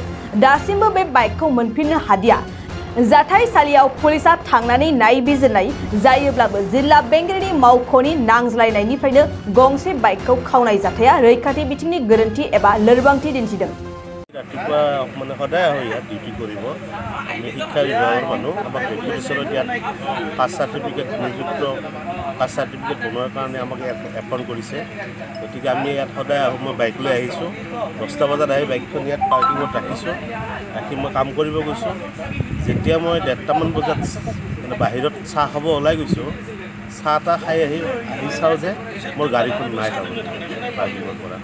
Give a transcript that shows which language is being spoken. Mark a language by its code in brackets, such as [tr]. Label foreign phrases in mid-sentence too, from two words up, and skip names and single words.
[brx] दासिमबो बे बाइकखौ मोनफिननो हादिया। जाथायसालियाव पुलिसा थांनानै नायबिजिरनाय जायोब्लाबो जिल्ला बेंगिरिनि मावख'नि नांज्लायनायनिफ्रायनो गंसे बाइकखौ खावनाय जाथाया रैखाथि बिथिंनि गोरोन्थि एबा लोरबांथि दिन्थिदों। [as] ৰাতিপুৱা মানে সদায় আহো যাত ডিউটি কৰিব আমি শিক্ষা বিভাগৰ মানুহ আমাক ৰেপুটেশ্যনত ইয়াত [en] caste certificate [as] নিযুক্ত [en] caste certificate [as] বনোৱাৰ কাৰণে আমাক এপইণ্ট কৰিছে। গতিকে আমি ইয়াত সদায় আহোঁ। মই বাইক লৈ আহিছোঁ। 10টা বজাত আহি বাইকখন ইয়াত পাৰ্কিঙত ৰাখিছোঁ। ৰাখি মই কাম কৰিব গৈছোঁ। যেতিয়া মই 1:30মান বজাত মানে বাহিৰত চাহ খাব ওলাই গৈছোঁ, চাহ তাহ খাই আহি চাওঁ যে মোৰ গাড়ীখন নাই পাৰ্কিঙৰ পৰা।